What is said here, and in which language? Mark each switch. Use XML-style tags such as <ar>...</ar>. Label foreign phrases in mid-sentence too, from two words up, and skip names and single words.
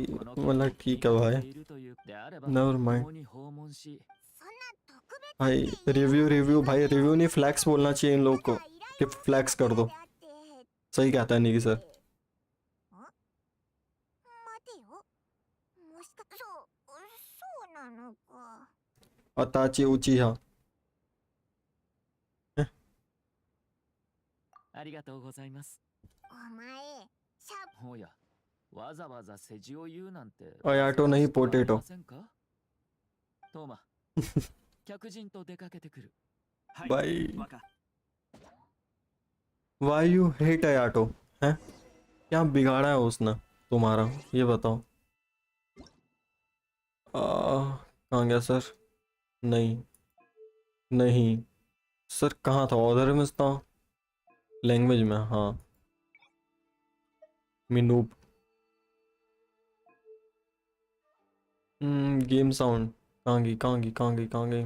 <hi>मतलब ठीक है भाई,</hi> <en>never mind</en> <hi>भाई. रिव्यू भाई, रिव्यू नहीं फ्लैक्स बोलना चाहिए इन लोग को कि फ्लैक्स कर दो. सही कहता है नहीं सर. अताची उचिहा.</hi> <ja>ありがとうございます。お前、シャおや、わざわざ世辞を言うなんて。</ja> <hi>आयाटो नहीं पोटेटो.</hi> <ja>トーマ、客人と出かけてくる。はい、</ja> <hi>भाई</hi> <ja>若。</ja> <en>Why you hate आयाटो हैं?</en> <hi>क्या बिगाड़ा है उसने तुम्हारा, ये बताओ. कहाँ गया सर? नहीं नहीं सर, कहाँ था? ऑर्डर में था, लैंग्वेज में. हाँ मिनूप.</hi> <en>game sound</en> <hi>कहाँ गई?</hi>